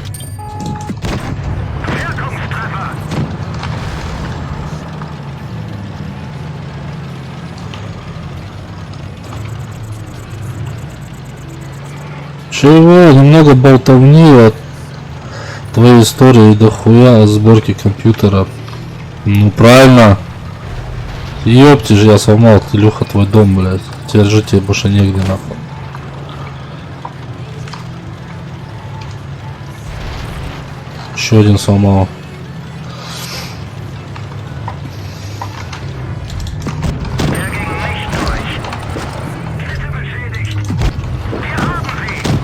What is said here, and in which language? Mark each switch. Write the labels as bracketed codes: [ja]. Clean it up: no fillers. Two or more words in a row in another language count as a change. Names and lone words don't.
[de] Wirkungstreffer. [ru] Чего? Немного болтовни от твоей истории дохуя о сборке компьютера. Ну правильно. Ёпти же, я сломал, Илюха, твой дом, блядь. Теперь жить тебе больше негде, нахуй. Еще один сломал. [de] Er ging nicht durch. Kette beschädigt. Wir haben sie.